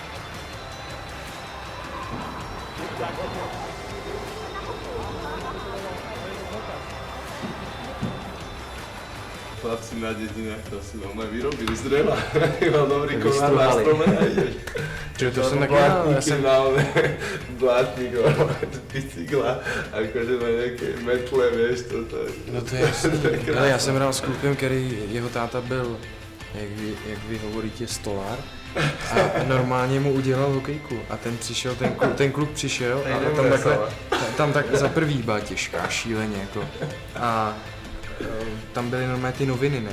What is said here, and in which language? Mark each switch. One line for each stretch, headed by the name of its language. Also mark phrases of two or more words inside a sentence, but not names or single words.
Slovak: Chlapci na dedinách to si doma vyrobili z dreva. Mal dobrý konár na strome a ideš. Čo to som taký blátnik, bicykla, akože na nejaké metle, vieš, toto.
Czech: No to je jasný. Ale já jsem hrál s klukem, který, jeho táta byl, jak vy
Slovak: hovoríte, stolár.
Czech: A normálně mu udělal hokejku. A ten přišel, ten kluk přišel a tam takhle, tam tak za prvý byla těžká, šíleně jako. A tam byly normálně ty noviny, ne?